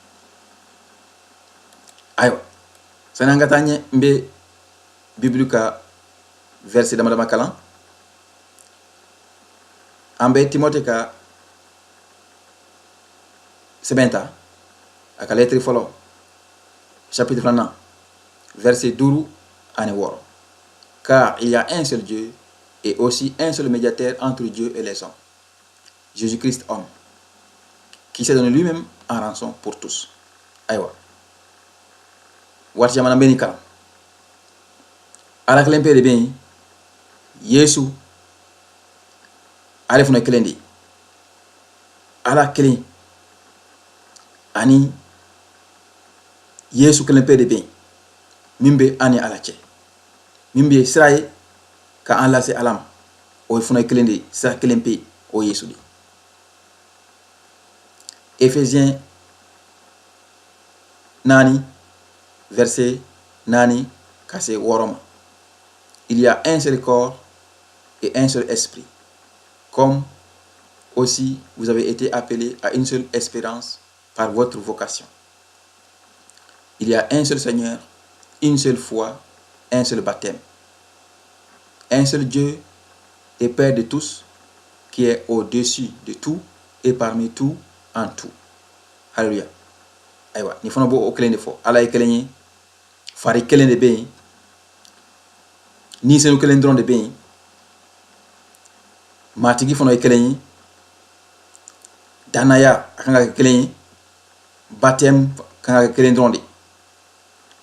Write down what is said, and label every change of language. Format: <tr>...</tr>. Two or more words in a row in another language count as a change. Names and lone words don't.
<bm>Ayiwa, sani an ka taa ɲɛ n bɛ Bibulu ka verset dama kalan. An bɛ Timote ka sɛbɛn ta a ka lettre fɔlɔ chapitre 2 verset 5 ani 6.</bm> <fr>Car il y a un seul Dieu et aussi un seul médiateur entre Dieu et les hommes, Jésus-Christ homme, qui s'est donné lui-même en rançon pour tous.</fr> <bm>Ayiwa, waati jamana bɛ ni kalan. Ala kelen pe de bɛ yen, Yesu ale fana kelen de ye. Ala kelen ani Yesu kelen pe de bɛ yen min bɛ an ni Ala cɛ, min bɛ sira ye ka an lase Ala ma. O ye fana kelen de ye, sira kelen pe o Yesu de. Ephésiens 4 verset 4 ka se 6 ma.</bm> <fr>Il y a un seul corps et un seul esprit, comme aussi vous avez été appelés à une seule espérance par votre vocation. Il y a un seul Seigneur, une seule foi, un seul baptême, un seul Dieu et Père de tous, qui est au-dessus de tout et parmi tout en tout. Alléluia.</fr> <bm>Ayiwa, ni fana b'o kelen de fɔ. Ala ye kelen ye, fari kelen de bɛ yen, ni senu kelen dɔrɔn de bɛ yen, matigi fana ye kelen ye, danaya a kan ka kɛ kelen ye, baptême kan ka kɛ kelen dɔrɔn de.</bm>